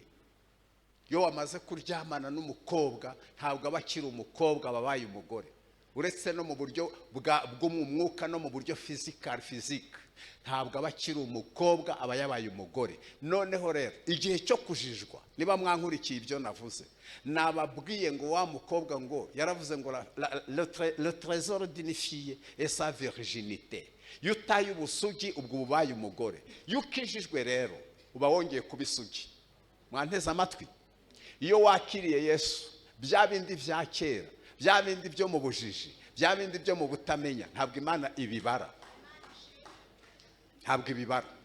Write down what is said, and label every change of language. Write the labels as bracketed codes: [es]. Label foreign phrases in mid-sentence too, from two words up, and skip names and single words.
[rw] Iyo wamaze kuryamana n'umukobwa ntabwo aba akiri umukobwa, babaye umugore. Uretse no mu buryo bwo mu mwuka no mu buryo physique, ntabwo aba akiri umukobwa, aba yabaye umugore. Noneho rero igihe cyo kujijwa, niba mwankurikiye ibyo navuze, nababwiye ngo wa mukobwa ngo yaravuze ngo [fr] le trésor d'une fille est sa virginité. [rw] Iyo utaye ubusugi ubwo ubaye umugore. Iyo ukijijwe rero uba wongeye kuba isugi. Mwanteze amatwi? Iyo wakiriye Yesu, bya bindi vya kera, bya bindi byo mu bujiji, bya bindi byo mu butamenya, ntabwo Imana ibibara. Ntabwo ibibara.